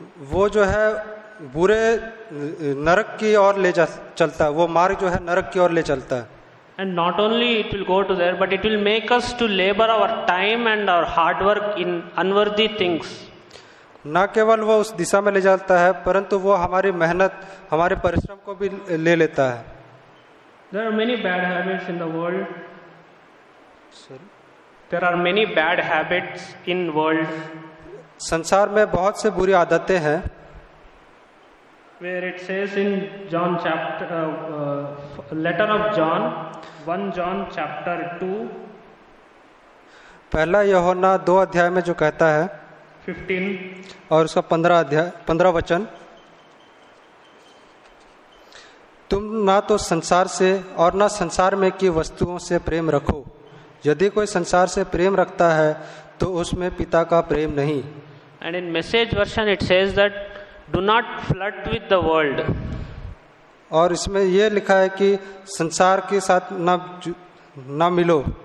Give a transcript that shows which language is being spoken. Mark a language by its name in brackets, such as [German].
[Hindi] वो जो है बुरे नरक की ओर ले जा चलता है, वो मार्ग जो है नरक की ओर ले चलता है। [English] And not only it will go to there, but it will make us to labor our time and our hard work in unworthy things. [Hindi] न केवल वो उस दिशा में ले जाता है, परंतु वो हमारी मेहनत, हमारे परिश्रम को भी ले लेता है। [English] There are many bad habits in the world. There are many bad habits in world. [Hindi] संसार में बहुत से बुरी आदतें हैं। [English] Where it says in John chapter, letter of John, 1 John chapter 2, [Hindi] पहला यूहन्ना 2 अध्याय में जो कहता है 15, और उसका 15 वचन, तुम ना तो संसार से और ना संसार में की वस्तुओं से प्रेम रखो, यदि कोई संसार से प्रेम रखता है तो उसमें पिता का प्रेम नहीं। [English] and in message version it says that do not flirt with the world. [Hindi] और इसमें यह लिखा है कि संसार के साथ ना मिलो।